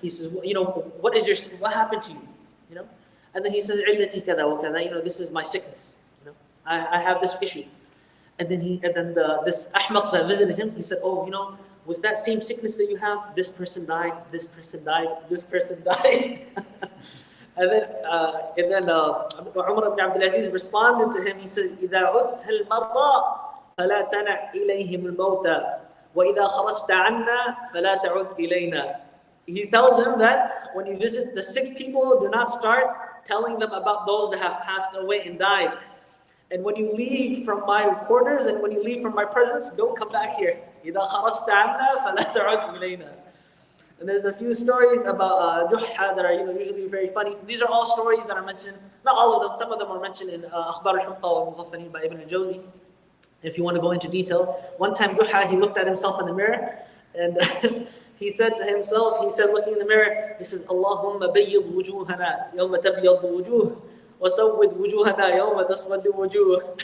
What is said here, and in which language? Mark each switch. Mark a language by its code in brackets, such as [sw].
[en] He says, what happened to you? And then he says, عِلَّتِي كَذَا وَكَذَا, this is my sickness. I have this issue. And then this ahmaq that visited him, he said, with that same sickness that you have, this person died, this person died, this person died. [ar] And then Umar ibn Abdul Aziz responded to him. He said, إِذَا عُدْتَ الْمَرْضَى فلا تنع إليهم الموتى وإذا خرجت عنا فلا تعد إلينا. [en] He tells him that when you visit the sick people, do not start telling them about those that have passed away and died. And when you leave from my quarters and when you leave from my presence, don't come back here. [ar] إذا خرجت عنا فلا تعد إلينا. [en] And there's a few stories about Juhha that are usually very funny. These are all stories that are mentioned, not all of them, some of them are mentioned in أخبار الحمقى والمغفلين by Ibn al-Jawzi. If you want to go into detail, one time Juhha, he looked at himself in the mirror and he said to himself, looking in the mirror, he said, Allahumma bayyid wujuhana yawma tabyad wujuh wa sawwid wujuhana yawma taswad wujuh.